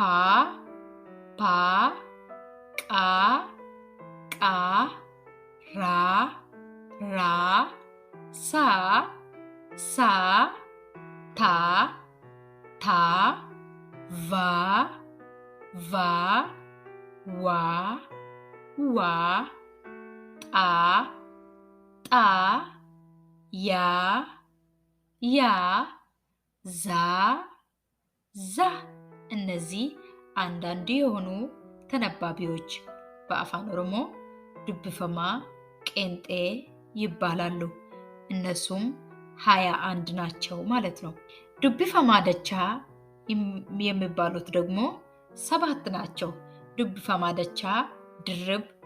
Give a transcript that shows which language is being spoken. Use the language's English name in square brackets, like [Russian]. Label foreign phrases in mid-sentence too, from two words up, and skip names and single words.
[Amharic] ፓ ቃ ቃ ራ ራ ሳ ሳ ታ ታ ቫ ቫ ዋ ዋ ጣ ጣ ያ ያ ዛ ዛ እነዚህ አንዳንድ የሆኑ ተነባቢዎች በአፋን ኦሮሞ [Oromo] dubbifamaa qeenxee [Amharic] ይባላሉ። እነሱም 21 ናቸው ማለት ነው። [Oromo] dubbifamaa dachaa [Amharic] የሚባሉት ደግሞ 7 ናቸው። [Oromo] dubbifamaa dachaa [Amharic] ድርብ